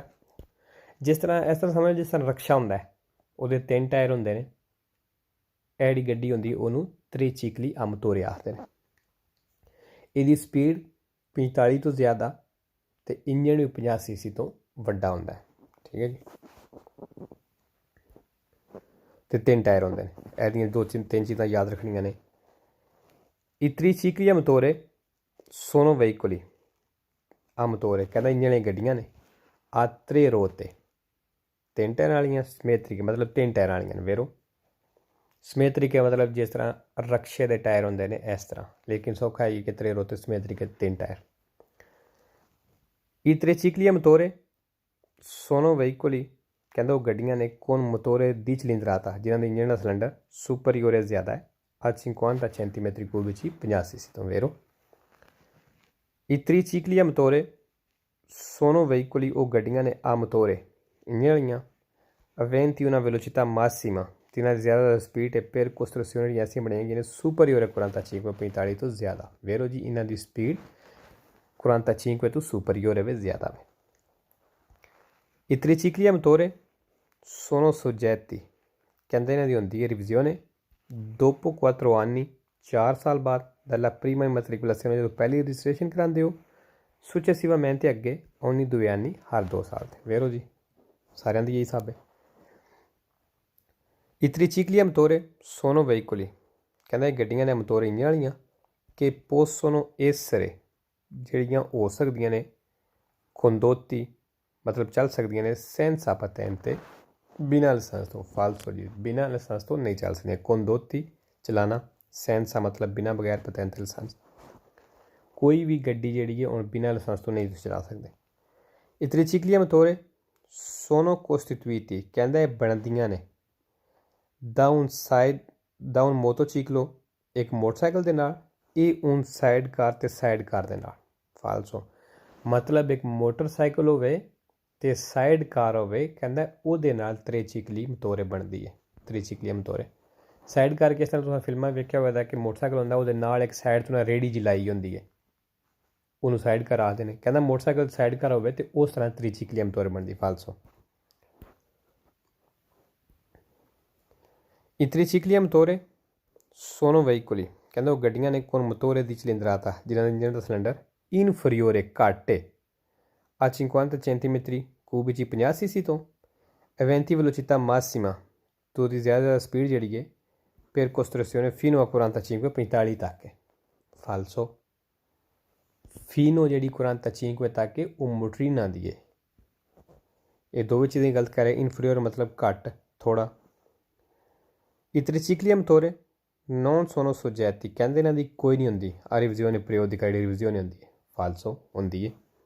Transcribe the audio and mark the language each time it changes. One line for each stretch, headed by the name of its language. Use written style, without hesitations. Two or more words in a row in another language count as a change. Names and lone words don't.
Punjabi: ਇਸ ਤਰ੍ਹਾਂ ਸਮਝ ਜਿਸ ਤਰ੍ਹਾਂ ਰਕਸ਼ਾ ਹੁੰਦਾ ਉਹਦੇ 3 ਟਾਇਰ ਹੁੰਦੇ ਨੇ, ਇਹ ਜਿਹੜੀ ਗੱਡੀ ਹੁੰਦੀ ਉਹਨੂੰ
Italian: tricicli a motore
Punjabi: ਆਖਦੇ ਨੇ। ਇਹਦੀ ਸਪੀਡ 45 ਤੋਂ ਜ਼ਿਆਦਾ ਅਤੇ ਇੰਜਣ ਵੀ 50 cc ਤੋਂ ਵੱਡਾ ਹੁੰਦਾ ਹੈ। ਠੀਕ ਹੈ ਜੀ। ਅਤੇ 3 ਟਾਇਰ ਹੁੰਦੇ ਨੇ। ਇਹਦੀਆਂ 2-3 ਚੀਜ਼ਾਂ ਯਾਦ ਰੱਖਣੀਆਂ ਨੇ।
Italian: I tricicli a motore sono veicoli a motore
Punjabi: ਕਹਿੰਦਾ ਇੰਜਣ ਵਾਲੀਆਂ ਗੱਡੀਆਂ ਨੇ
Italian: a 3 ruote
Punjabi: 3 ਟਾਇਰਾਂ ਵਾਲੀਆਂ। ਸਮੈਟਰਿਕ ਮਤਲਬ 3 ਟਾਇਰਾਂ ਵਾਲੀਆਂ ਨੇ। ਵੇਰੋ ਸਮੈਟਰਿਕ ਮਤਲਬ ਜਿਸ ਤਰ੍ਹਾਂ ਰਕਸ਼ੇ ਦੇ ਟਾਇਰ ਹੁੰਦੇ ਨੇ ਇਸ ਤਰ੍ਹਾਂ, ਲੇਕਿਨ ਸੌਖਾ ਹੈ ਕਿ 3 ruote ਸਮੈਟਰਿਕ 3 ਟਾਇਰ।
Italian: I tricicli a motore sono veicoli
Punjabi: ਕਹਿੰਦਾ ਉਹ ਗੱਡੀਆਂ ਨੇ
Italian: con motore di cilindrata
Punjabi: ਜਿਨ੍ਹਾਂ ਦੇ ਇੰਜਣ ਦਾ ਸਿਲੰਡਰ ਸੁਪਰੀਓਰੇ ਜ਼ਿਆਦਾ ਹੈ
Italian: a 50 centimetri cubici
Punjabi: 50 cc ਤੋਂ। ਵੇਰੋ
Italian: I tricicli a motore sono veicoli
Punjabi: ਉਹ ਗੱਡੀਆਂ ਨੇ
Italian: a motore
Punjabi: ਇੰਜਣ ਵਾਲੀਆਂ
Italian: aventi una velocità massima
Punjabi: ਜਿਨ੍ਹਾਂ ਦੀ ਜ਼ਿਆਦਾ ਸਪੀਡ ਹੈ
Italian: per costruzioni
Punjabi: ਐਸੀਆਂ ਬਣਾਈਆਂ ਗਈਆਂ ਨੇ superiore 45 45 ਤੋਂ ਜ਼ਿਆਦਾ। ਵੇਰੋ ਜੀ ਇਹਨਾਂ ਦੀ ਸਪੀਡ 45 ਤੋਂ superiore ਵੇ ਜ਼ਿਆਦਾ ਵੇ।
Italian: I tricicli a motore sono soggetti
Punjabi: ਕਹਿੰਦੇ ਇਹਨਾਂ ਦੀ ਹੁੰਦੀ ਹੈ
Italian: revisione dopo 4 anni
Punjabi: 4 ਸਾਲ ਬਾਅਦ
Italian: dalla prima immatricolazione
Punjabi: ਜਦੋਂ ਪਹਿਲੀ ਰਜਿਸਟ੍ਰੇਸ਼ਨ ਕਰਾਉਂਦੇ ਹੋ successivamente ਅੱਗੇ
Italian: ogni 2 anni
Punjabi: ਹਰ 2 ਸਾਲ 'ਤੇ। ਵੇਰੋ ਜੀ ਸਾਰਿਆਂ ਦੀ ਇਹੀ ਹਿਸਾਬ ਹੈ।
Italian: I tricicli a motore sono veicoli
Punjabi: ਕਹਿੰਦਾ ਇਹ ਗੱਡੀਆਂ ਨੇ ਮੋਟੋਰੇ ਇੰਜਣ ਵਾਲੀਆਂ
Italian: che possono essere
Punjabi: ਜਿਹੜੀਆਂ ਹੋ ਸਕਦੀਆਂ ਨੇ condotti ਮਤਲਬ ਚੱਲ ਸਕਦੀਆਂ ਨੇ
Italian: senza patente
Punjabi: ਬਿਨਾਂ ਲਾਇਸੈਂਸ ਤੋਂ। ਫਾਲਸੋ ਜੀ ਬਿਨਾਂ ਲਾਇਸੈਂਸ ਤੋਂ ਨਹੀਂ ਚੱਲ ਸਕਦੀਆਂ। condotti ਚਲਾਉਣਾ, senza ਮਤਲਬ ਬਿਨਾਂ ਬਗੈਰ patente ਲਾਇਸੈਂਸ। ਕੋਈ ਵੀ ਗੱਡੀ ਜਿਹੜੀ ਹੈ ਹੁਣ ਬਿਨਾਂ ਲਾਇਸੈਂਸ ਤੋਂ ਨਹੀਂ ਤੁਸੀਂ ਚਲਾ ਸਕਦੇ।
Italian: I tricicli a motore sono costituiti
Punjabi: ਕਹਿੰਦਾ ਇਹ ਬਣਦੀਆਂ ਨੇ
Italian: da un motociclo
Punjabi: ਇੱਕ ਮੋਟਰਸਾਈਕਲ ਦੇ ਨਾਲ ਇਹ un ਸਾਈਡ ਕਾਰ ਅਤੇ ਸਾਈਡ ਕਾਰ ਦੇ ਨਾਲ। ਫਾਲਸੋ ਮਤਲਬ ਇੱਕ ਮੋਟਰਸਾਈਕਲ ਹੋਵੇ ਅਤੇ ਸਾਈਡ ਕਾਰ ਹੋਵੇ ਕਹਿੰਦਾ ਉਹਦੇ ਨਾਲ
Italian: tricicli motore
Punjabi: ਬਣਦੀ ਹੈ।
Italian: tricicli motore
Punjabi: ਸਾਈਡ ਕਾਰ ਕਿਸ ਤਰ੍ਹਾਂ ਤੁਸੀਂ ਫਿਲਮਾਂ ਵੇਖਿਆ ਹੋਇਆ ਕਿ ਮੋਟਰਸਾਈਕਲ ਹੁੰਦਾ ਉਹਦੇ ਨਾਲ ਇੱਕ ਸਾਈਡ ਤੋਂ ਨਾ ਰੇਹੜੀ ਜਿਹੀ ਲਾਈ ਹੁੰਦੀ ਹੈ ਉਹਨੂੰ ਸਾਈਡ ਕਾਰ ਆਖਦੇ ਨੇ। ਕਹਿੰਦਾ ਮੋਟਰਸਾਈਕਲ ਸਾਈਡ ਕਾਰ ਹੋਵੇ ਅਤੇ ਉਸ ਤਰ੍ਹਾਂ
Italian: tricicli motore
Punjabi: ਬਣਦੀ। ਫਾਲਸੋ
Italian: I tricicli a motore sono veicoli
Punjabi: ਕਹਿੰਦਾ ਉਹ ਗੱਡੀਆਂ ਨੇ
Italian: con motore di cilindrata
Punjabi: ਜਿਨ੍ਹਾਂ ਦਾ ਇੰਜਣ ਦਾ ਸਿਲੰਡਰ inferiore ਘੱਟ ਹੈ
Italian: a 50 centimetri cubici
Punjabi: 50 cc ਤੋਂ
Italian: aventi velocità massima
Punjabi: ਤੋਂ ਉਹਦੀ ਜ਼ਿਆਦਾ ਸਪੀਡ ਜਿਹੜੀ ਹੈ
Italian: per costruzione fino a 45
Punjabi: 45 ਤੱਕ ਹੈ। ਫਾਲਸੋ fino ਜਿਹੜੀ 45 ਤੱਕ ਹੈ ਉਹ ਮੋਟਰੀਨਾ ਦੀ ਹੈ। ਇਹ ਦੋਵੇਂ ਚੀਜ਼ਾਂ ਦੀ ਗਲਤ ਕਰ ਰਿਹਾ। inferiore ਮਤਲਬ ਘੱਟ ਥੋੜ੍ਹਾ।
Italian: I tricicli a motore non sono soggetti
Punjabi: ਕਹਿੰਦੇ ਇਹਨਾਂ ਦੀ ਕੋਈ ਨਹੀਂ ਹੁੰਦੀ ਆ
Italian: revisione periodica
Punjabi: ਜਿਹੜੀ ਰਿਵਿਜ਼ਿone ਹੁੰਦੀ ਹੈ ਫਾਲਸੋ ਹੁੰਦੀ ਹੈ